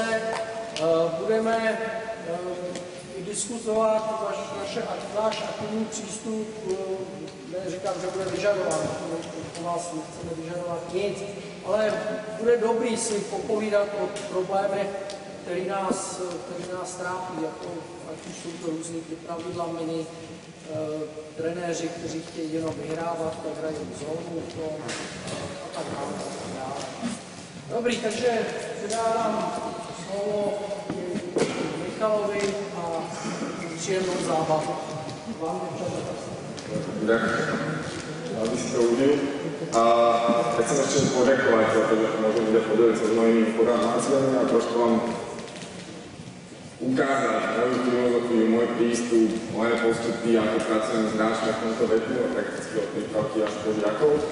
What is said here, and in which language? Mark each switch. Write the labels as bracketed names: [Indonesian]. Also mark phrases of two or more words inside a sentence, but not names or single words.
[Czech] Budeme diskutovat váš aktivní přístup, neříkám, že bude vyžadovat, po vás nechceme vyžadovat nic, ale bude dobrý si popovídat o problémech, který nás trápí, jako ať už jsou to různý pravidla mini, trenéři, kteří chtějí jenom vyhrávat, tak hrají zónu, a tak dále. Dobrý, takže předávám slovo Michalovi a příjemnou zábavu. Vám Tak, aby si to užil. [Slovak] A chcem ešte poďakovať za to, že to môžem ľudia podeliť sa s mojimi informáciami a trošku vám ukázať moju filozofiu, môj prístup, moje postupy, ako pracujem s hráčmi v tomto veku, a prakticky od prípravky až po žiakov.